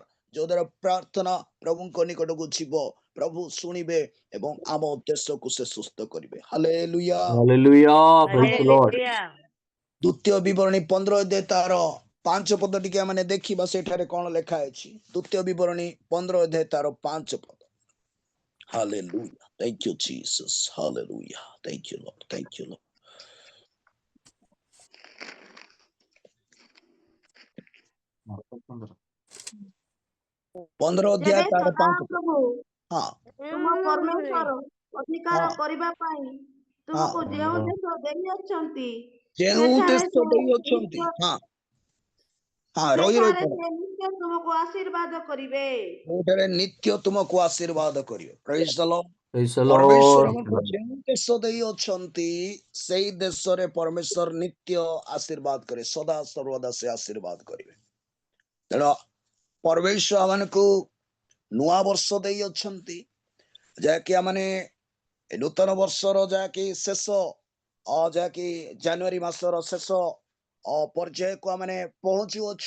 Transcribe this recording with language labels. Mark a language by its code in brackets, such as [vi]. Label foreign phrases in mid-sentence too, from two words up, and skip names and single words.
[or] ଯୋଉଦ୍ୱାରା ପ୍ରାର୍ଥନା ପ୍ରଭୁଙ୍କ ନିକଟକୁ ଯିବ, ପ୍ରଭୁ ଶୁଣିବେ ଏବଂ ଆମ ଦେଶକୁ ସେ ସୁସ୍ଥ କରିବେ। ହାଲେଲୁୟା। [en] Hallelujah. Praise the Lord. [or] ହାଲେଲୁୟା। ଦ୍ୱିତୀୟ ବିବରଣୀ 15 ଅଧ୍ୟାୟ ତାର 5 ପଦ ଟିକେ ଆମେ ଦେଖିବା ସେଠାରେ କଣ ଲେଖା ଅଛି। ଦ୍ୱିତୀୟ ବିବରଣୀ 15 ଅଧ୍ୟାୟ ତାର 5 ପଦ। Hallelujah. [en] Thank you, Jesus. Hallelujah. Thank you, Lord. Thank you, Lord. [or] ପନ୍ଦର ଅଧ୍ୟାୟ ତେବେ ତାର 5 ପଦ। ସଦାପ୍ରଭୁ ହଁ ତୁମ ପରମେଶ୍ୱର ଅଧିକାର ହଁ କରିବା ପାଇଁ ତୁମକୁ ଯେଉଁ ଦେଶ ଦେଇଅଛନ୍ତି ଯେଉଁ ସେଠାରେ ଦେଶ ଦେଇ ଅଛନ୍ତି, ହଁ ହଁ ରହି ସେଠାରେ ପଡ, ସେ ନିଶ୍ଚୟ ତୁମକୁ ଆଶୀର୍ବାଦ କରିବେ। ଯୋଉଠାରେ ନିତ୍ୟ ତୁମକୁ ଆଶୀର୍ବାଦ କରିବେ। [en] Praise the Lord. Praise the [or] ପରମେଶ୍ୱର [en] Lord. [or] ଆମକୁ ଯେଉଁ ଦେଶ ଦେଇ ଅଛନ୍ତି ସେଇ ଦେଶରେ ପରମେଶ୍ୱର ନିତ୍ୟ ଆଶୀର୍ବାଦ କରିବେ। ସଦା ସର୍ବଦା ସେ ଆଶୀର୍ବାଦ କରିବେ। ତେଣୁ ପରମେଶ୍ୱର ଆମମାନଙ୍କୁ ନୂଆ ବର୍ଷ ଦେଇ ଅଛନ୍ତି, ଯାହାକି ଆମେ ନୂତନ ବର୍ଷର ଯାହାକି ଶେଷ, ଯାହାକି ଜାନୁଆରୀ ମାସର ଶେଷ ପର୍ଯ୍ୟାୟକୁ ଆମେ ପହଞ୍ଚୁଅଛୁ।